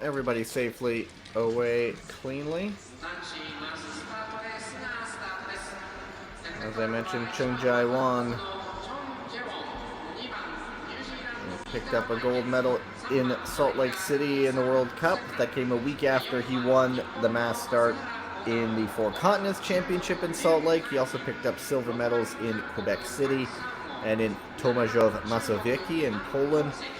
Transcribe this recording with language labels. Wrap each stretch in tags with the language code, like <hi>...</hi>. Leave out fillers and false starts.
<en>Everybody safely away cleanly.</en> <ja>男子マススタートレースがスタートです。</ja> <en>As I mentioned, Chung Jae-won</en> <ja>チョン・ジェウォン、2番ニュージーランド</ja> <en>picked up a gold medal in Salt Lake City in the World Cup. That came a week after he won the mass start in the Four Continents Championship in Salt Lake. He also picked up silver medals in Quebec City and in Tomaszów Mazowiecki in Poland.</en>